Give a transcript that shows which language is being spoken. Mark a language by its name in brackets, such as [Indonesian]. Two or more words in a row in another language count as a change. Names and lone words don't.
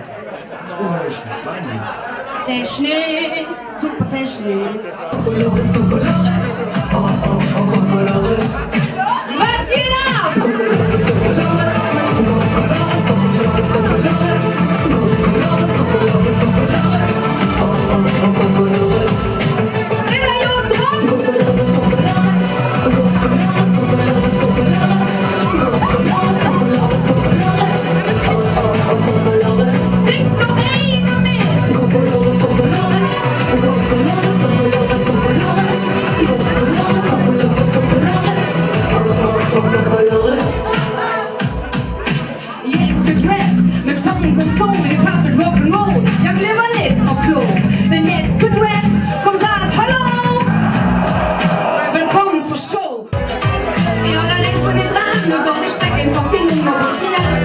[German] Das ist unheimlich. Wahnsinn. Technik, super Technik. [Spanish] Colores, Colores. Oh, oh, oh, Colores. [German] Was geht ab? [Spanish] Colores, Colores. Colores, Colores, Colores. Colores, Colores, Colores. Oh, oh, oh, Colores. [German] Sind wir gut dran? [Spanish] Colores, Colores. Colores, Colores, Colores. Colores, Colores, Colores. Oh, oh, oh, Colores. [German] Sing doch einer mit. [Spanish] Colores, Colores. Colores, Colores, Colores. Colores, Colores, Colores. Oh, oh, oh, Colores. [German] Jetzt wird Rap mit Funk und Soul, Hip-Hop mit Rock'n'Roll. Ja, lieber nicht auf Klo, denn jetzt wird Rap, komm sagt Hallo. Willkommen zur Show. Ja, da denkst du nicht dran, nur doch ich streck einfach Finger aus mir.